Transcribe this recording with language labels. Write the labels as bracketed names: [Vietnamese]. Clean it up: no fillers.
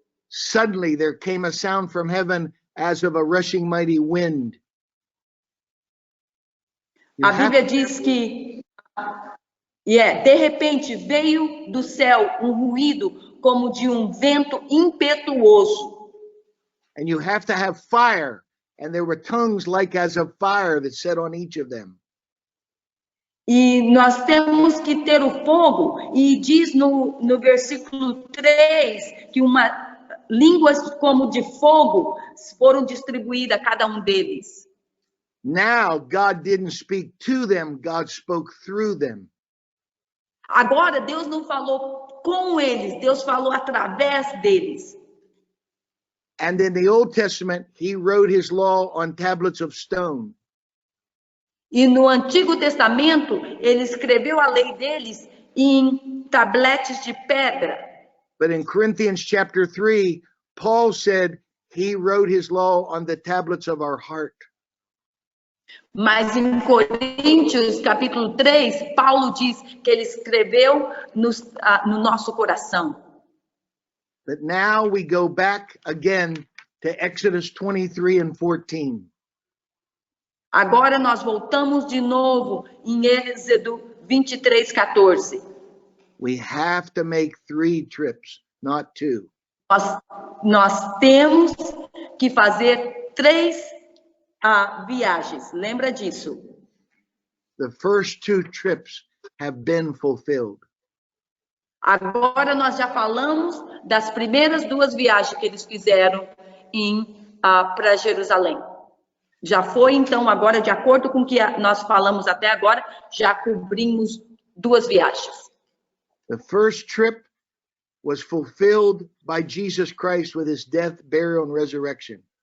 [English] Suddenly there came a sound from heaven as of a rushing mighty wind. [Portuguese] A Bíblia diz que, de repente, veio do céu um ruído como de um vento impetuoso. [English] And you have to have fire. And there were tongues like as of fire that sat on each of them. [Portuguese] E nós temos que ter o fogo, e diz no versículo 3 que línguas como de fogo foram distribuídas a cada um deles. [English] Now God didn't speak to them, God spoke through them. [Portuguese] Agora Deus não falou com eles, Deus falou através deles. [English] And in the Old Testament, he wrote his law on tablets of stone. [Portuguese] E no Antigo Testamento, ele escreveu a lei deles em tabletes de pedra. [English] But in Corinthians chapter 3, Paul said he wrote his law on the tablets of our heart. [Portuguese] Mas em Coríntios, capítulo 3, Paulo diz que ele escreveu no nosso coração. [English] But now we go back again to Exodus 23 and 14. [Portuguese] Agora nós voltamos de novo em Êxodo 23:14. [English] We have to make 3 trips, not 2. [Portuguese] Nós temos que fazer 3 viagens. Lembra disso? [English] The first 2 trips have been fulfilled. [Portuguese] Agora nós já falamos das primeiras 2 viagens que eles fizeram para Jerusalém. Já foi, então, agora, de acordo com o que nós falamos até agora, já cobrimos 2 viagens. [English] The first trip was fulfilled by Jesus Christ with his death, burial, and resurrection.